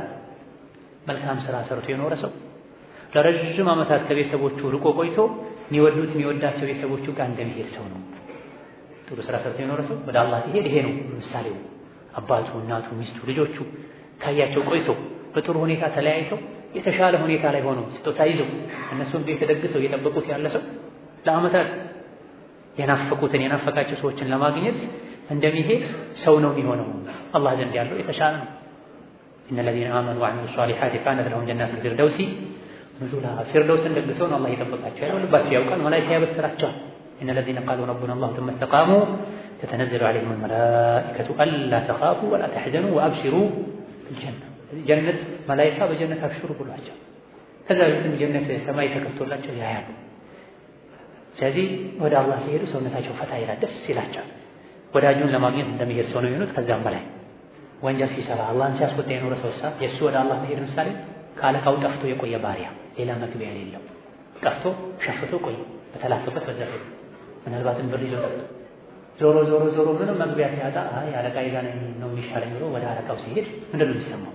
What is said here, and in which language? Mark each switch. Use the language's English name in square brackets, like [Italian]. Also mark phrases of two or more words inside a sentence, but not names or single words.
[Amharic] መልካም ስራ ሰርቶ የኖረ ሰው ለረጅም ዓመታት ከቤተሰቦቹ ርቆ ቆይቶ የሚወዳቸው ቤተሰቦቹ ጋር እንደሚሄድ ሰው ነው። ጥሩ ስራ ሰርቶ የኖረ ሰው ወደ አላህ ሲሄድ ይሄ ነው ምሳሌው። አባቱ፣ እናቱ፣ ሚስቱ፣ ልጆቹ ካያቸው ቆይቶ በጥሩ ሁኔታ ተለያይተው የተሻለ ሁኔታ ላይ ሆኖ ስጦታ ይዞ እነሱን ቤት ተደግሰው እየጠበቁት ያለ ሰው ለዓመታት የናፈቃቸው ሰዎችን ለማግኘት እንደሚሄድ ሰው ነው የሚሆነው። አላህ ዘንድ ያለው የተሻለ ነው። [Arabic] إن الذين آمنوا وعملوا الصالحات كانت لهم جنات الفردوس نزلا [Amharic] ፊርደውስን ደግሰው ነው አላህ የጠበቃቸው ያለው። ልባቸው ያውቃል፣ መላእክት ያበስራቸዋል። [Arabic] إن الذين قالوا ربنا الله ثم استقاموا تتنزل عليهم الملائكة ألا تخافوا ولا تحزنوا وأبشروا بالجنة [Amharic] ጀነት መላእክት በጀነት አብሽሩ ብሏቸው ከዛ በፊትም ጀነት ሰማይ ተከፍቶላቸው ያያሉ። ስለዚህ ወደ አላህ ሲሄዱ ሰውነታቸው ፈታ ይላል፣ ደስ ይላቸዋል። ወዳጁን ለማግኘት እንደሚሄድ ሰው ነው የሚሆኑት። ከዛም በላይ ወንጀል ሲሰራ አላህን ሲያስቆጣ የኖረ ሰው የእሱ ወደ አላህ መሄድ ምሳሌ ከአለቃው ጠፍቶ የቆየ ባሪያ ሌላ መግቢያ የሌለው ጠፍቶ ሸፍቶ ቆየ በተላከበት በዛ ሄዱ። ምናልባትም ብር ይዞ ጠፍቶ ዞሮ ምንም መግቢያ ሲያጣ አይ አለቃዬ ጋር ነው የሚሻለኝ ብሎ ወደ አለቃው ሲሄድ ምንድን ነው የሚሰማው?